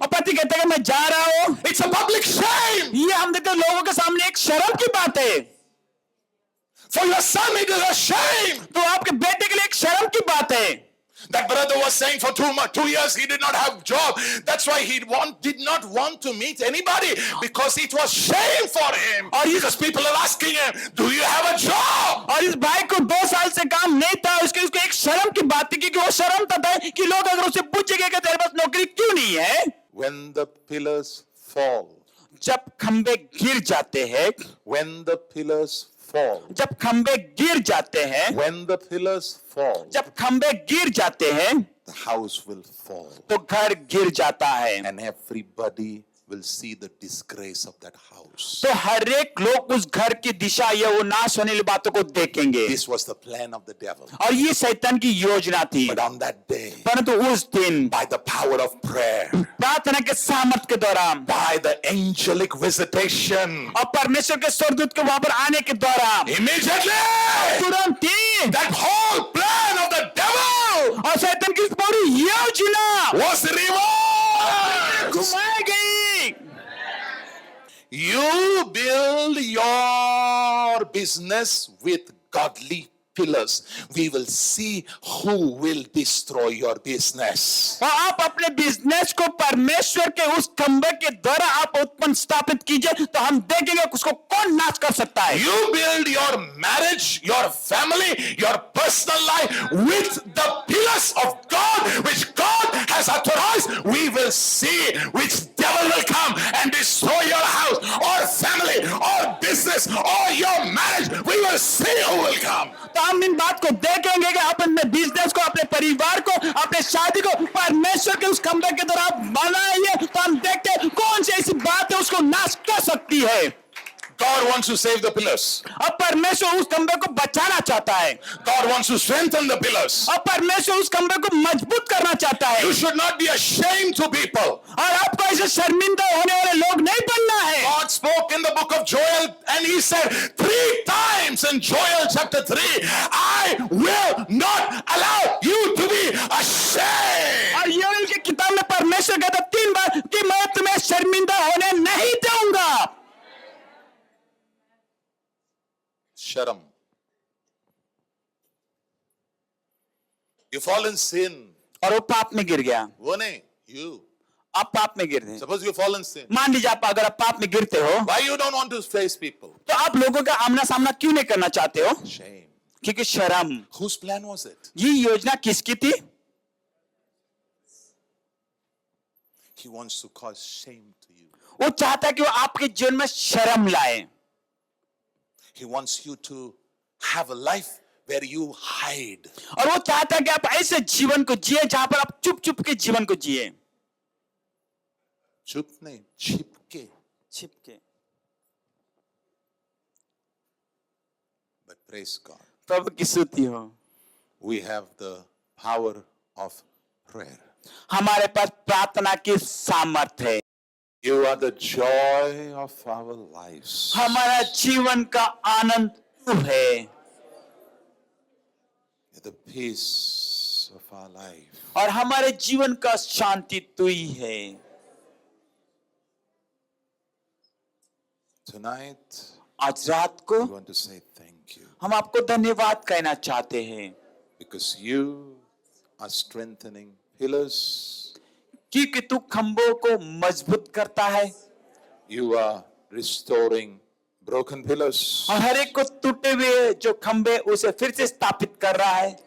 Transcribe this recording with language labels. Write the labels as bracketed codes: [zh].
[hi] और पति कहते हैं कि मैं जा रहा हूं। [en] It's a public shame. [hi] ये हम देखते हैं लोगों के सामने एक शर्म की बात है। [en] For your son, it is a shame. [hi] तो आपके बेटे के लिए एक शर्म की बात है। [en] That brother was saying for 2 years he did not have job. That's why he did not want to meet anybody, because it was shame for him. Because people are asking him, do you have a job? [hi] और इस भाई को 2 साल से काम नहीं था, उसको एक शर्म की बात थी, क्योंकि वो शर्मता था कि लोग अगर उसे पूछेंगे कि तेरे पास नौकरी क्यों नहीं है. [en] When the pillars fall, [hi] जब खंबे गिर जाते हैं, [en] when the pillars fall, [hi] जब खंबे गिर जाते हैं, [en] when the pillars fall, [hi] जब खंबे गिर जाते हैं, [en] the house will fall, [hi] तो घर गिर जाता है. [en] and everybody will see the disgrace of that house. [hi] तो हर एक लोग उस घर की दिशा या वो नाश होने वाली बातों को देखेंगे. [en] This was the plan of the devil. [hi] और ये शैतान की योजना थी. [en] But on that day, [hi] परंतु उस दिन [en] by the power of prayer, [hi] प्रार्थना के सामर्थ के दौरान, [en] by the angelic visitation, [hi] और परमेश्वर के स्वर्गदूत के वहां पर आने के दौरान, [en] immediately [hi] तुरंत ही [en] that whole plan of the devil [hi] और शैतान की पूरी योजना [en] was reversed. [hi] घुमाई गई. [en] You build your business with godly pillars. We will see who will destroy your business. [hi] और आप अपने बिजनेस को परमेश्वर के उस खंबे के द्वारा आप उत्पन्न स्थापित कीजिए, तो हम देखेंगे उसको कौन नाश कर सकता है. [en] You build your marriage, your family, your personal life with the pillars of God, which God has authorized. We will see which devil will come and destroy your house or family or business or your marriage. We will see who will come. [hi] तो हम इन बात को देखेंगे कि अपने business को, अपने परिवार को, अपने शादी को परमेश्वर के उस खंबे के द्वारा बनाइए, तो हम देखते हैं कौन सी ऐसी बात है उसको नाश कर सकती है. [en] God wants to save the pillars. [hi] अब परमेश्वर उस खंबे को बचाना चाहता है. [en] God wants to strengthen the pillars. [hi] अब परमेश्वर उस खंबे को मजबूत करना चाहता है. [en] You should not be ashamed to people. [hi] और आपको ऐसे शर्मिंदा होने वाले लोग नहीं बनना है. [en] God spoke in the book of Joel and he said 3 times in Joel chapter 3, I will not allow you to be ashamed. [hi] और योएल की किताब में परमेश्वर कहता 3 बार कि मैं तुम्हें शर्मिंदा होने नहीं दूंगा. Sharam. [en] You fall in sin. [hi] और वो पाप में गिर गया. वो नहीं, [en] you. [hi] आप पाप में गिर गए. [en] Suppose you fall in sin. [hi] मान लीजिए आप अगर आप पाप में गिरते हो, [en] Why you don't want to face people? [hi] तो आप लोगों का आमना सामना क्यों नहीं करना चाहते हो? [en] Shame. [hi] क्योंकि शर्म. [en] Whose plan was it? [hi] ये योजना किसकी थी? [en] He wants to cause shame to you. [hi] वो चाहता है कि वो आपके जीवन में शर्म लाए. [en] He wants you to have a life where you hide. [hi] और वो चाहता है कि आप ऐसे जीवन को जिए जहां पर आप चुप चुप के जीवन को जिए. चुप नहीं, छिपके. छिपके. [en] But praise God. [hi] प्रभु की स्तुति हो. [en] We have the power of prayer. [hi] हमारे पास प्रार्थना की सामर्थ है. [en] You are the joy of our lives. [hi] हमारा जीवन का आनंद तू है. [en] You're the peace of our life. [hi] और हमारे जीवन का शांति तू ही है. [en] Tonight, [hi] आज रात को [en] we want to say thank you [hi] हम आपको धन्यवाद कहना चाहते हैं, [en] because you are strengthening pillars. [hi] क्योंकि तू खंभों को मजबूत करता है. [en] You are restoring broken pillars [hi] और हर एक को टूटे हुए जो खंभे उसे फिर से स्थापित कर रहा है,